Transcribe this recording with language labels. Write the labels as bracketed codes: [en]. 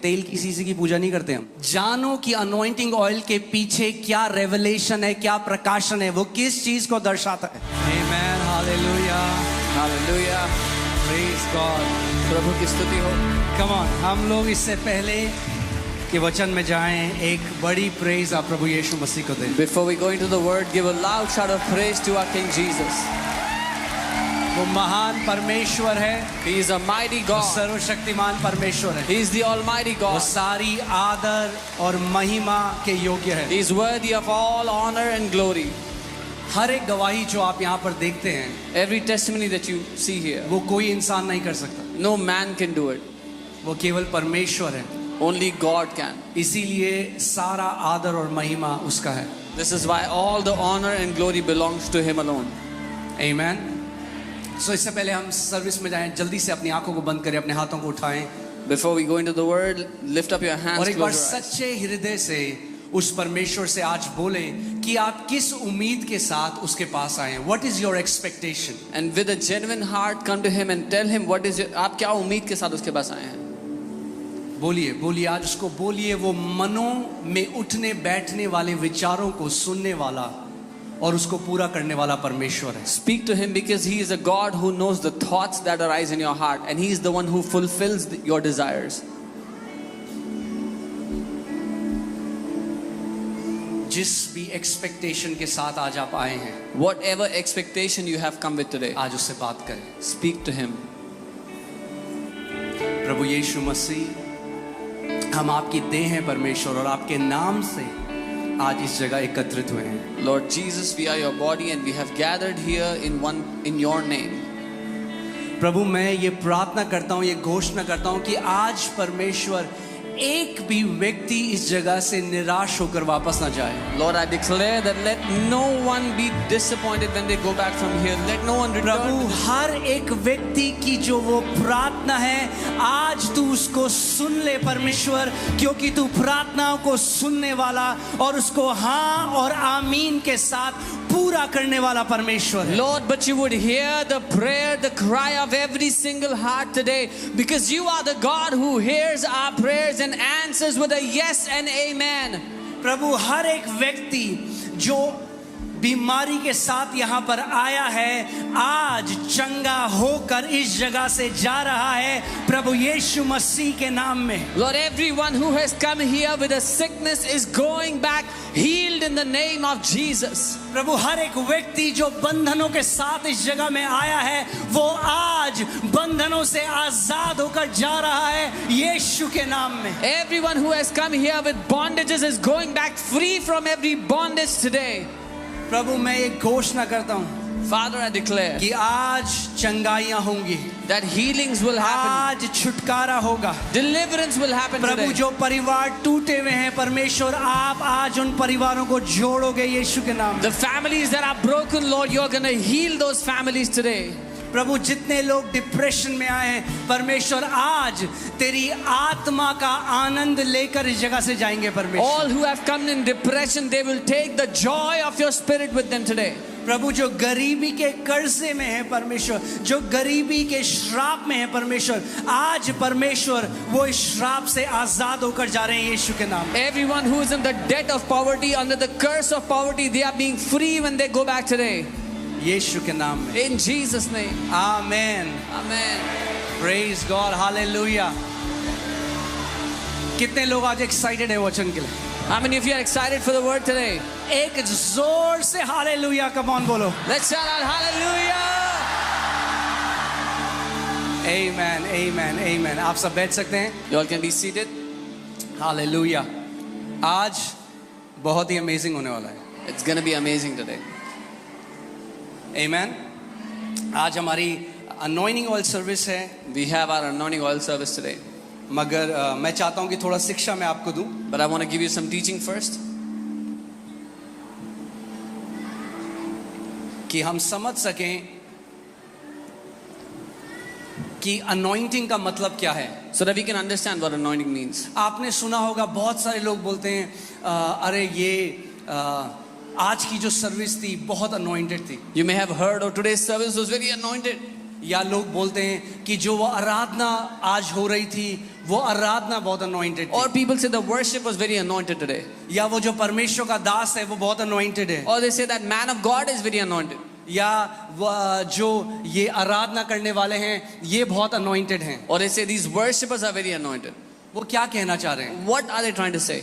[hi] तेल की सीसी की पूजा नहीं करते हम। जानो कि अनॉइंटिंग ऑयल के पीछे क्या रेवलेशन है, क्या प्रकाशन है, वो किस चीज को दर्शाता है। आमेन, हालेलुया, हालेलुया, [en] praise God, [hi] प्रभु की स्तुति हो। [en] come on, [hi] हम लोग इससे पहले कि वचन में जाएं, एक बड़ी प्रेज आप प्रभु यीशु मसीह को दें। [en] Before we go into the word, give a loud shout of praise to our King Jesus. [hi] वो महान परमेश्वर है। [en] He is a mighty God. [hi] सर्वशक्तिमान परमेश्वर है। [en] He is the Almighty [hi] वो [en] God. [hi] सारी आदर और महिमा के योग्य है। [en] He is worthy of all honor and glory. [hi] हर एक गवाही जो आप यहाँ पर देखते हैं, [en] Every testimony that you see here, [hi] वो कोई इंसान नहीं कर सकता। [en] no man can do it. [hi] वो केवल परमेश्वर है। [en] Only God can. [hi] इसीलिए सारा आदर और महिमा उसका है। [en] This is why all the honor and glory belongs to Him alone. [hi] आमेन। सो इससे पहले हम सर्विस में जाएं, जल्दी से अपनी आंखों को बंद करें, अपने हाथों को उठाएं [en] Before we go into the word, lift up your hands. [hi] और एक बार [en] Close your eyes. [hi] सच्चे हृदय से उस परमेश्वर से आज बोले कि आप किस उम्मीद के साथ उसके पास आए। [en] What is your expectation? And with a genuine heart, come to Him and tell Him what is your, [hi] आप क्या उम्मीद के साथ उसके पास आए हैं. बोलिए बोलिए, आज उसको बोलिए। वो मनों में उठने बैठने वाले विचारों को सुनने वाला और उसको पूरा करने वाला परमेश्वर है। [en] Speak to Him because He is a God who knows the thoughts that arise in your heart, and He is the one who fulfills your desires. [hi] जिस भी एक्सपेक्टेशन के साथ आज आप आए हैं, [en] Whatever expectation you have come with today, [hi] आज उससे बात करें। [en] speak to Him. [hi] प्रभु यीशु मसीह, हम आपकी देह हैं परमेश्वर, और आपके नाम से आज इस जगह एकत्रित हुए हैं। [en] Lord Jesus, we are your body and we have gathered here in your name. [hi] प्रभु, मैं ये प्रार्थना करता हूँ, ये घोषणा करता हूँ कि आज परमेश्वर एक भी व्यक्ति इस जगह से निराश होकर वापस ना जाए। [en] Lord, I declare that let no one be disappointed when they go back from here. Let no one return. [hi] प्रभु, हर एक व्यक्ति की जो वो प्रार्थना है, आज तू उसको सुन ले परमेश्वर, क्योंकि तू प्रार्थनाओं को सुनने वाला और उसको हाँ और आमीन के साथ पूरा करने वाला परमेश्वर है। [en] Lord, but you would hear the prayer, the cry of every single heart today, because you are the God who hears our prayers and answers with a yes and amen. [hi] प्रभु, हर एक व्यक्ति जो बीमारी के साथ यहाँ पर आया है, आज चंगा होकर इस जगह से जा रहा है प्रभु यीशु मसीह के नाम में। [en] Lord, everyone who has come here with a sickness is going back healed in the name of Jesus. [hi] प्रभु, हर एक व्यक्ति जो बंधनों के साथ इस जगह में आया है, वो आज बंधनों से आजाद होकर जा रहा है यीशु के नाम में। [en] Everyone who has come here with bondages is going back free from every bondage today. [hi] प्रभु, मैं एक घोषणा करता हूँ, [en] Father, I declare [hi] कि आज चंगाइयाँ होंगी, [en] that healings will happen, [hi] आज छुटकारा होगा, [en] deliverance will happen [hi] Prabhu. [en] today. [hi] जो परिवार टूटे हुए हैं परमेश्वर, आप आज उन परिवारों को जोड़ोगे यीशु के नाम में। [en] The families that are broken, Lord, you're going to heal those families today. [hi] प्रभु, जितने लोग डिप्रेशन में आए हैं परमेश्वर, आज तेरी आत्मा का आनंद लेकर इस जगह से जाएंगे परमेश्वर। [en] All who have come in depression, they will take the joy of your spirit with them today. [hi] प्रभु, जो गरीबी के कर्जे में है परमेश्वर, जो गरीबी के श्राप में है परमेश्वर, आज परमेश्वर वो इस श्राप से आजाद होकर जा रहे हैं यीशु के नाम में। [en] Everyone who is in the debt of poverty, under the curse of poverty, they are being free when they go back today. [hi] यीशु के नाम में। [en] In Jesus' name. [hi] Amen. [en] Amen. Praise God, hallelujah. [hi] कितने लोग आज एक्साइटेड है वचन के लिए? [en] How many of you are excited for the word today? [hi] एक जोर से हालेलुया [en] come on [hi] बोलो। [en] Let's shout out hallelujah. [hi] आमेन, आमेन, आमेन। आप सब बैठ सकते हैं। [en] You all can be seated. [hi] Hallelujah. आज बहुत ही अमेजिंग होने वाला है। [en] It's going to be amazing today. [hi] आमेन। आज हमारी अनॉइंटिंग ऑयल सर्विस है, [en] We have our anointing oil service today. [hi] मगर मैं चाहता हूं कि थोड़ा शिक्षा मैं आपको दूं। [en] But I want to give you some teaching first. [hi] कि हम समझ सकें कि अनॉइंटिंग का मतलब क्या है। [en] So that we can understand what anointing means. [hi] आपने सुना होगा, बहुत सारे लोग बोलते हैं अरे ये आज की जो सर्विस थी बहुत अनॉइंटेड थी, [en] You may have heard, oh, today's service was very anointed. [hi] या लोग बोलते हैं कि जो वो आराधना आज हो रही थी वो आराधना बहुत अनॉइंटेड [en] Or [hi] थी, [en] people say the worship was very anointed today. [hi] या वो जो परमेश्वर का दास है वो बहुत अनॉइंटेड है, [en] Or they say that man of God is very anointed. [hi] या जो ये आराधना करने वाले हैं ये बहुत अनॉइंटेड हैं. [en] Or they say these worshippers are very anointed. [hi] वो क्या कहना चाह रहे हैं? [en] What are they trying to say?